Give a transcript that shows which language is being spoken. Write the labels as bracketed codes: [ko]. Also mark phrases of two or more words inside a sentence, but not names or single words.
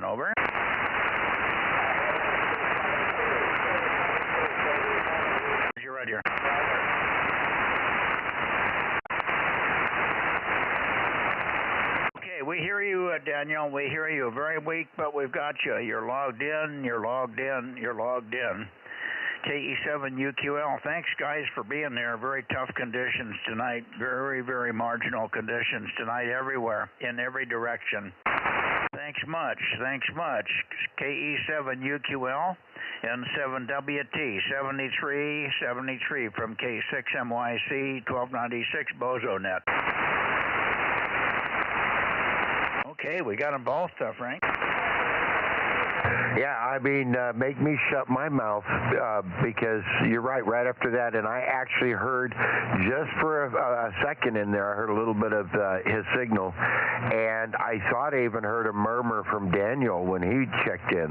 [en] Over. Roger. We hear you, Daniel. We hear you. Very weak, but we've got you. You're logged in. You're logged in. You're logged in. KE7UQL. Thanks, guys, for being there. Very tough conditions tonight. Very, very marginal conditions tonight everywhere, in every direction. Thanks much. Thanks much. KE7UQL and 7WT 7373 from K6MYC 1296 Bozo Net. Okay, we got them both, Frank. Yeah, I mean, make me shut my mouth because you're right after that, and I actually heard, just for a second in there, I heard a little bit of his signal, and I thought I even heard a murmur from Daniel when he checked in.